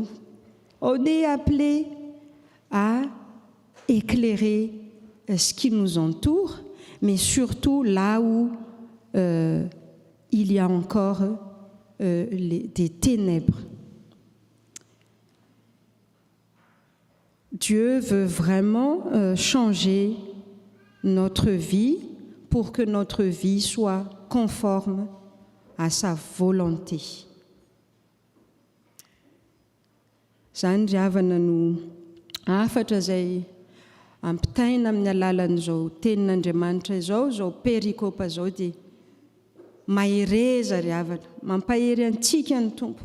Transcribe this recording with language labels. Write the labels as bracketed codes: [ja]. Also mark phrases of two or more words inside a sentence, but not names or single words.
[fr] On est appelé à éclairer ce qui nous entoure, mais surtout là où il y a encore des ténèbres. Dieu veut vraiment changer notre vie pour que notre vie soit conforme à sa volonté. [mg] Zany ry havana no afatra zay ampitaina amin'ny alalan'izao tenin'Andriamanitra izao perikopa izao dia mahereza ry havana, mampahery antsika ny Tompo.